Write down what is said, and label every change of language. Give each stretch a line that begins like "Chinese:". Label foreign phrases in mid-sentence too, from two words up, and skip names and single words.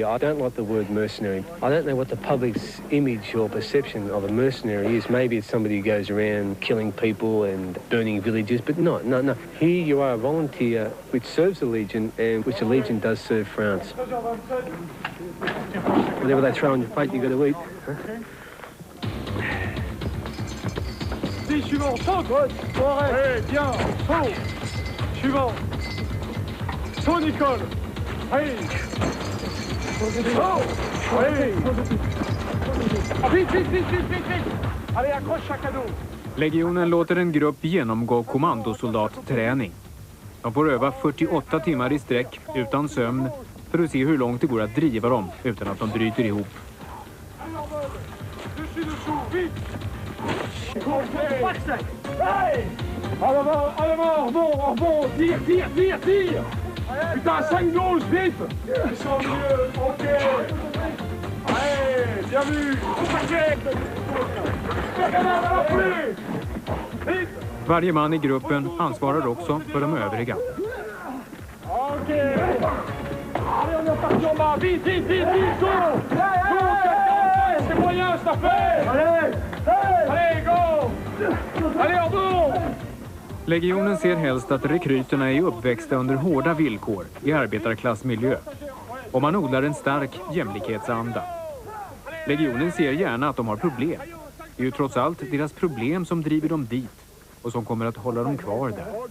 English: I don't like the word mercenary. I don't know what the public's image or perception of a mercenary is. Maybe it's somebody who goes around killing people and burning villages, but no. Here you are a volunteer which serves the Legion and which the Legion does serve France. Whatever they throw on your plate, you got to eat. Huh?
French: Suivant, saute! Ouais, bien, saut! Suivant! Saut, Nicole! Allez! Saut! Allez! Vite! Allez, accroche chaque cadeau!
Swedish: Legionen låter en grupp genomgå kommandosoldatträning. De får öva 48 timmar i sträck utan sömn för att se hur långt det går att driva dem utan att de bryter ihop. Hey!
French: À l'avant, rebond, tire! Putain, 5-12, vite! Ils sont mieux, ok! Allez, bien vu!
Swedish: Varje man i gruppen ansvarar också för de övriga. Okej!
French: Allez, on est parti en bas! Vite! Go! C'est moyen, ça fait! Allez, go! Allez, en dos!
Swedish: Legionen ser helst att rekryterna är uppväxta under hårda villkor i arbetarklassmiljö. Och man odlar en stark jämlikhetsanda. Legionen ser gärna att de har problem. Det är ju trots allt deras problem som driver dem dit och som kommer att hålla dem kvar där.